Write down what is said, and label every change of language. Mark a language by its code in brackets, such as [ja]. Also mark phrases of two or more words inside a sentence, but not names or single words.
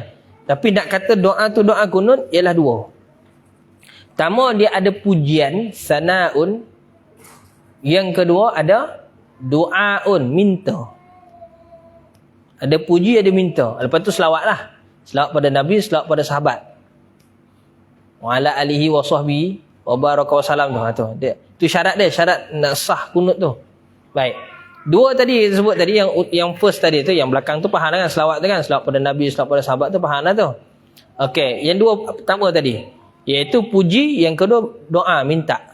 [ms] Tapi nak kata doa tu doa kunut ialah 2. Pertama dia ada pujian, sana'un. Yang kedua ada doaun, minta. Ada puji, ada minta. Lepas tu selawat lah. Selawat pada Nabi, selawat pada sahabat. [ar] وعلى آله وصحبه وبارك وسلم tu. [ms] Itu syarat dia, syarat nak sah kunut tu. Baik. 2 tadi sebut tadi, yang first tadi tu, yang belakang tu faham kan, selawat tu kan, selawat pada Nabi, selawat pada sahabat tu faham lah tu. Okey, yang 2 pertama tadi iaitu puji, yang kedua doa, minta.